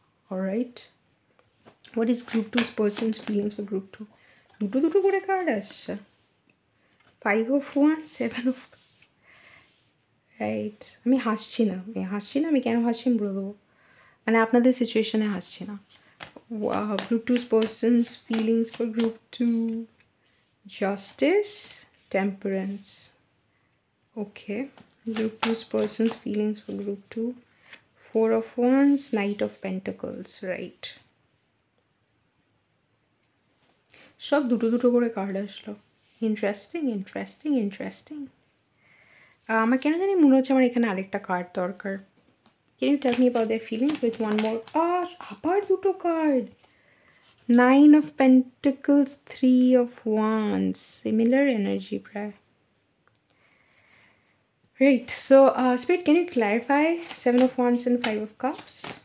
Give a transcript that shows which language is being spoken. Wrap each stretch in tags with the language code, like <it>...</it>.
<en>Alright. What is group 2's person's feelings for group 2?</en> <bn>দুটো করে card আসছে, 5 of Wands, 7 of Cups. Right. আমি হাসছি না, আমি কেন হাসছি আমি বলে দেবো, মানে আপনাদের সিচুয়েশনে হাসছি না।</bn> <en>Group 2's person's feelings for group 2. Justice, Temperance. Okay. Group 2's person's feelings for group 2. 4 of Wands, Knight of Pentacles. Right.</en> <bn>সব দুটো করে কার্ড আসলো। ইন্টারেস্টিং। আমার কেন জানি মনে হচ্ছে আমার এখানে আরেকটা কার্ড দরকার।</bn> <en>Can you tell me about their feelings with one more?</en> <bn>আবার দুটো card,</bn> <en>9 of Pentacles, 3 of Wands. Similar energy</en> <bn>প্রায়।</bn> <en>Right, so Spirit, can you clarify 7 of Wands and 5 of Cups?</en>